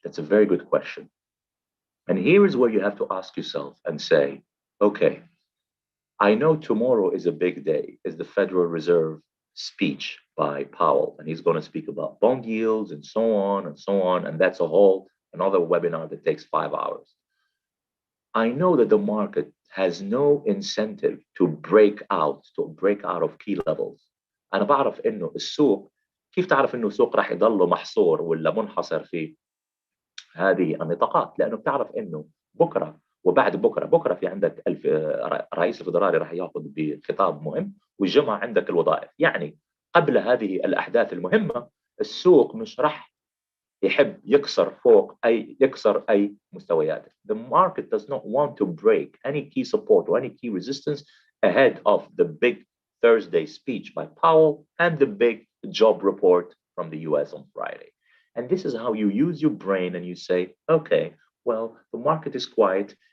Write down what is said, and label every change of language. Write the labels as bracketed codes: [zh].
[en] That's a very good question. And here is where you have to ask yourself and say, okay, I know tomorrow is a big day, is the Federal Reserve speech by Powell, and he's going to speak about bond yields and so on and so on. And that's another webinar that takes 5 hours. I know that the market has no incentive to break out of key levels. [ar] أنا بعرف إنه السوق كيف تعرف إنه السوق راح يضل محصور ولا منحصر في هذه النطاقات؟ لأنه بتعرف إنه بكرة وبعد بكرة في عندك رئيس الفدرالي راح ياخذ بخطاب مهم، والجمعة عندك الوظائف. يعني قبل هذه الأحداث المهمة السوق مش راح يحب يكسر أي مستويات. [en] The market does not want to break any key support or any key resistance ahead of the big Thursday speech by Powell and the big job report from the US on Friday. And this is how you use your brain and you say, okay, well, the market is quiet.